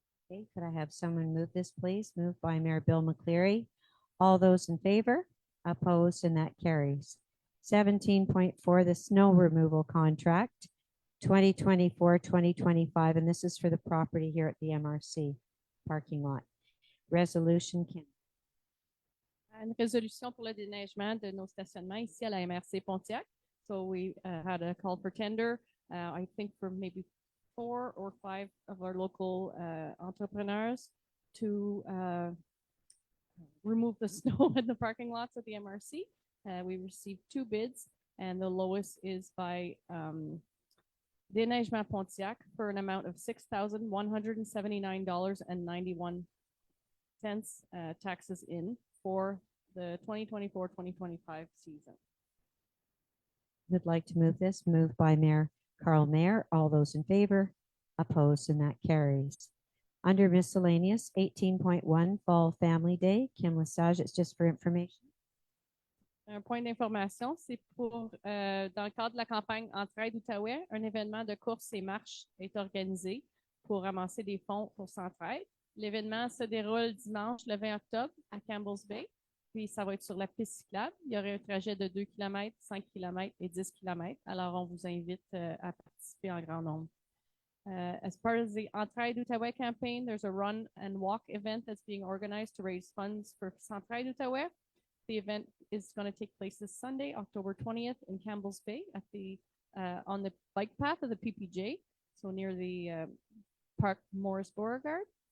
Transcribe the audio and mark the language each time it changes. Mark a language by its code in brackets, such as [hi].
[en] Okay, could I have someone move this, please? Moved by Mayor Bill McCleary. All those in favor? Opposed, and that carries. 17.4, the snow removal contract, 2024-2025, and this is for the property here at the MRC parking lot. Resolution, Kim. Une résolution pour le déneigement de nos stationnements ici à la MRC Pontiac. So we had a call for tender, I think for maybe 4 or 5 of our local entrepreneurs to remove the snow in the parking lots at the MRC. We received 2 bids, and the lowest is by Déneigement Pontiac for an amount of $6,179.91 taxes in for the 2024-2025 season. Would like to move this, moved by Mayor Carl Mayer. All those in favor? Opposed, and that carries. Under miscellaneous, 18.1, Fall Family Day. Kim Lesage, it's just for information. [fr] Un point d'information, c'est pour, dans le cadre de la campagne Entraide Outaouais, un événement de course et marche est organisé pour ramasser des fonds pour Centraide. L'événement se déroule dimanche, le 20 octobre, à Campbell's Bay. Puis, ça va être sur la piste cyclable. Il y aurait un trajet de 2 km, 5 km et 10 km. Alors, on vous invite à participer en grand nombre. [en] As part of the Entraide Outaouais campaign, there's a run and walk event that's being organized to raise funds for Centraide Outaouais. The event is going to take place this Sunday, October 20th in Campbell's Bay at the on the bike path of the PPJ, so near the Park Morris Beauregard.